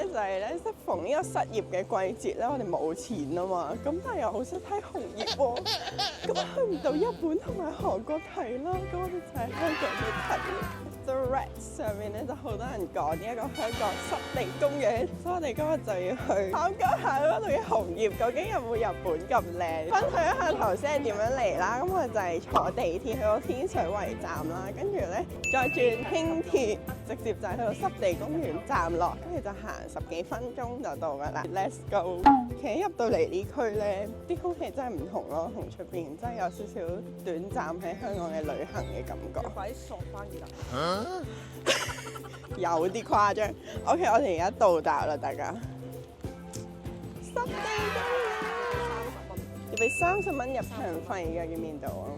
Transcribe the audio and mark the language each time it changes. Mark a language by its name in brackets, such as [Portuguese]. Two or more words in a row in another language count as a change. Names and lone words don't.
[Cantonese] 就係咧，適逢呢個失業嘅季節咧，我哋冇錢啊嘛，咁但係又好想睇紅葉喎，咁去唔到日本同埋韓國睇啦，咁我哋就喺香港度睇。The Red 上面咧就好多人講呢一個香港濕地公園，所以我哋今日就要去考究下嗰度嘅紅葉究竟有冇日本咁靚。分享一下頭先係點樣嚟啦，咁我就係坐地鐵去到天水圍站啦，跟住咧再轉輕鐵，直接就係去到濕地公園站落，跟住就行10幾分鐘就到㗎啦。 [English] Let's go！ [Cantonese] 其實入到嚟呢區咧，啲空氣真係唔同咯，同出邊真係有少少短暫喺香港嘅旅行嘅感覺。快啲索翻熱啦！有啲誇張。OK， 我哋而家到達啦，大家。濕地公園要俾30蚊入場費㗎，見唔見到啊？